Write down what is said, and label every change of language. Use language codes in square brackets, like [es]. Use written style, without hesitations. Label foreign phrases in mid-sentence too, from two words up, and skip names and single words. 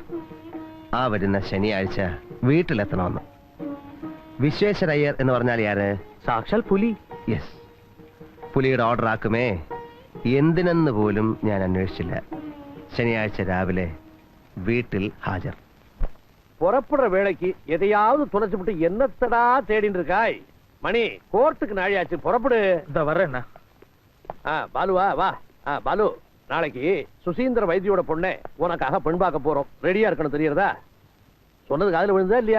[ml] ആ വരുന്ന ശനിയാഴ്ച വീട്ടിലെത്തണമെന്ന്. വിശ്വേശ്വര അയ്യർ എന്ന് പറഞ്ഞാൽ ആര്? സാക്ഷാൽ പുലി. യെസ്, പുലിയുടെ ഓർഡർ ആക്കുമേ. എന്തിനെന്ന് പോലും ഞാൻ അന്വേഷിച്ചില്ല. ശനിയാഴ്ച രാവിലെ വീട്ടിൽ ഹാജർ. [ta] புறப்படுற வேலைக்கு எதையாவது தொலைச்சு விட்டு என்னத்தடா தேடிட்டு இருக்காய்? மணி, கோர்ட்டுக்கு நாழியாச்சு, புறப்படு. இந்த வர்றேண்ணா. பாலுவா வா. பாலு, நாளைக்கு சுசீந்திர வைத்தியோட பொண்ணை உனக்காக பெண் பார்க்க போறோம். ரெடியா இருக்கணும், தெரியறதா? சொன்னது காதுல விழுந்தா இல்லையா?